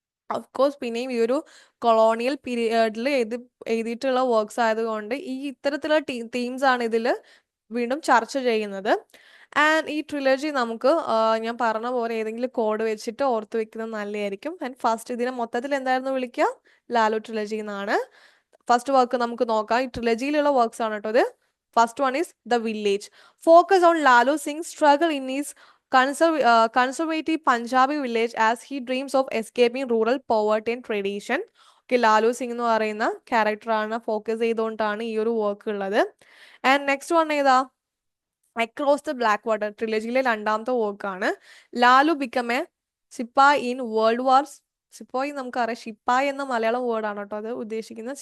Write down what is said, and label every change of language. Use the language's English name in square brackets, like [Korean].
[Malayalam] Of course പിന്നെയും ഈ ഒരു കൊളോണിയൽ പീരിയഡിൽ എഴുതിയിട്ടുള്ള വർക്ക്സ് ആയതുകൊണ്ട് ഈ ഇത്തരത്തിലുള്ള തീംസ് ആണ് ഇതിൽ വീണ്ടും ചർച്ച ചെയ്യുന്നത്. ആൻഡ് ഈ ട്രിലജി നമുക്ക് ഞാൻ പറഞ്ഞ പോലെ ഏതെങ്കിലും കോഡ് വെച്ചിട്ട് ഓർത്ത് വെക്കുന്നത് നല്ലതായിരിക്കും. ആൻഡ് ഫസ്റ്റ് ഇതിനെ മൊത്തത്തിൽ എന്തായിരുന്നു വിളിക്കുക, ലാലു ട്രിലജി എന്നാണ്. ഫസ്റ്റ് വർക്ക് നമുക്ക് നോക്കാം. ഈ ട്രിലജിയിലുള്ള വർക്ക്സ് ആണ് കേട്ടോ ഇത്. [English] First one is the village. Focus on Lalu Singh struggle in is conservative Punjabi village as he dreams of escaping rural poverty and tradition. [Malayalam] Okay, Lalu Singh എന്ന് പറയുന്ന ക്യാരക്ടറാണ് ഫോക്കസ് ചെയ്തുകൊണ്ടാണ് ഈ ഒരു വർക്ക് ഉള്ളത്. ആൻഡ് നെക്സ്റ്റ് വൺ ഏതാ, അക്രോസ് ദ ബ്ലാക്ക് വാട്ടർ, ട്രിലജിയിലെ രണ്ടാമത്തെ വർക്കാണ്. [English] Lalu become a sepoy in world wars. [Malayalam] Sepoy നമുക്കറിയാം, ഷിപ്പായ് എന്ന മലയാളം വേർഡാണ് കേട്ടോ അത് ഉദ്ദേശിക്കുന്നത്.